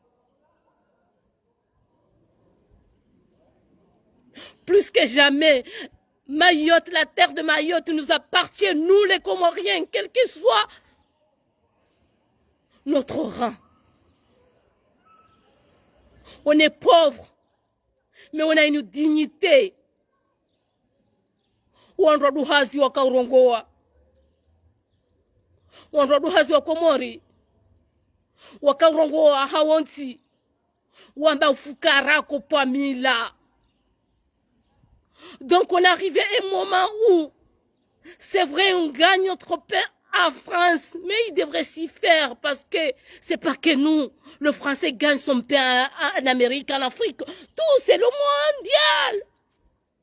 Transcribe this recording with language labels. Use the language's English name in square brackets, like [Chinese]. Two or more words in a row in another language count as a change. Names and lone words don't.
[French] Plus que jamais, Mayotte, la terre de Mayotte nous appartient, nous les Comoriens, quel que soit notre rang. On est pauvre, mais on a une dignité. [Ngazidja Comorian] Wanduhazi wa Kaurongoa, wanduhazi wa Komori, wa Kaurongoa hawonti, wamba ufukara kopamila. [French] Donc on arrive à un moment où, c'est vrai, on gagne notre paix en France, mais il devrait s'y faire parce que c'est pas que nous, le Français gagne son pain en Amérique, en Afrique. Tout, c'est le mondial.